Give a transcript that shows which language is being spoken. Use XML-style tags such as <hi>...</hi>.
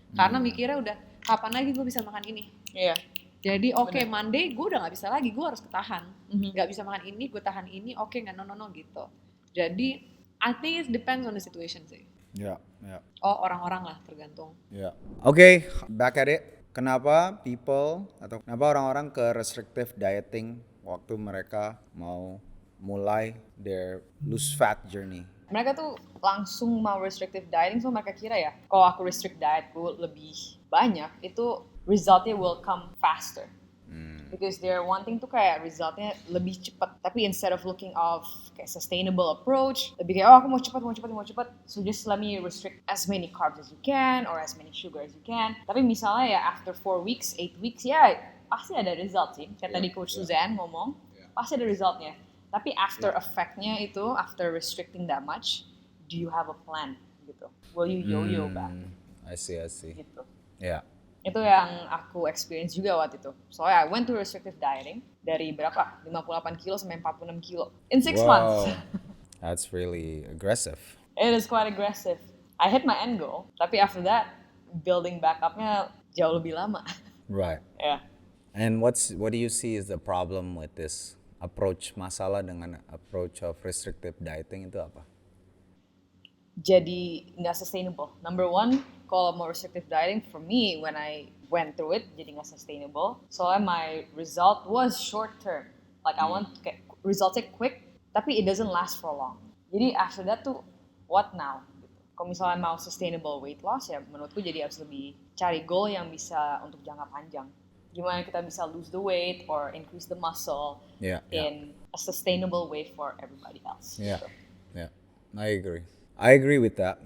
<id>Karena mikirnya udah kapan lagi gue bisa makan ini. Iya. Jadi Monday gue udah nggak bisa lagi, gue harus ketahan. Nggak bisa makan ini, gue tahan ini, nggak</id> <en>no</en> <id>gitu. Jadi</id> <en>I think it depends on the situation</en> <id>sih. Ya. Orang-orang lah tergantung. Ya. Oke,</id> <en>back at it.</en> <id>Kenapa orang-orang ke restrictive dieting waktu mereka mau mulai</id> <en>their lose fat journey?</en> <id>Mereka tuh langsung mau restrictive dieting, so mereka kira ya kalau aku restrict dietku lebih banyak itu resultnya</id> <en>will come faster. Because they're wanting</en> <id>tuh kayak resultnya lebih cepat. Tapi</id> <en>instead of looking of kayak sustainable approach,</en> <id>lebih kayak aku mau cepat,</id> <en>so just let me restrict as many carbs as you can or as many sugar as you can.</en> <id>Tapi misalnya ya</id> <en>after 4 weeks, 8 weeks</en> <id>ya pasti ada result sih. Kayak tadi Coach Suzanne ngomong, pasti ada resultnya. Tapi after effect-nya itu,</id> <en>after restricting that much, do you have a plan</en> <id>gitu?</id> <en>Will you yo-yo back? I see.</en> <id>Gitu.</id> <en>Yeah.</en> <id>Itu yang aku experience juga waktu itu.</id> <en>So I went to restrictive dieting</en> <id>dari berapa?</id> <en>58 kilo</en> <id>sampai</id> <en>46 kilo in 6 months. That's really aggressive. It is quite aggressive. I hit my end goal,</en> <id>tapi</id> <en>after that building back up-nya jauh lebih lama. Right. Yeah. And what do you see is the problem with this approach,</en> <id>masalah dengan</id> <en>approach of restrictive dieting itu apa?</en> <id>Jadi nggak sustainable.</id> <en>Number one,</en> <id>kalau mau</id> <en>restrictive dieting for me when I went through it</en> <id>jadi nggak sustainable. Soalnya</id> <en>my result was short term. Like I want resultnya quick,</en> <id>tapi</id> <en>it doesn't last for long.</en> <id>Jadi</id> <en>after that</en> <id>tuh</id> <en>what now?</en> <id>Kalau misalnya mau</id> <en>sustainable weight loss</en> <id>ya menurutku jadi harus lebih cari goal yang bisa untuk jangka panjang.</id> <en>Gimana kita bisa lose the weight or increase the muscle in a sustainable way for everybody else. Yeah. I agree with that.</en>